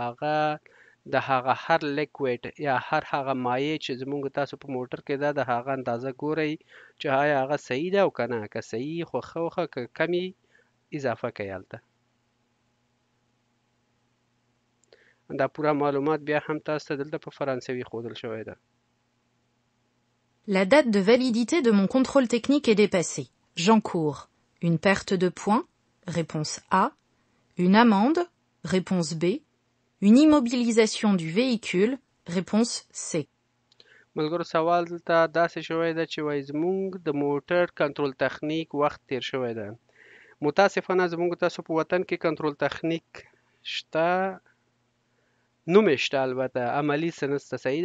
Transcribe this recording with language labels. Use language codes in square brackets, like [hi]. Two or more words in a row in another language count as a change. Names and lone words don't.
[ps] هغه هر لیکویډ یا هر هغه مایع چې زموږ تاسو په موټر کې ده د هغه اندازه ګورئ چې آیا هغه صحیح ده او که نه که صحیح خو ښه که کمې اضافه کوئ هلته دا پوره معلومات بیا هم تاسو ته دلته په فرانسوي ښودل شوی ده [fr] La date de validité de mon contrôle technique est dépassée. J'encours une perte de points, réponse A, une amende, réponse B, une immobilisation du véhicule, réponse C. [ps] ملګرو سوال دلته داسې شوی ده چې وایي زموږ د موټر [fr] contrôle technique [ps] وخت تیر شوی ده متاسفانه زموږ تاسو په وطن کې [fr] contrôle technique [ps] شته نوم یې شته البته عملي څه نشته صحیح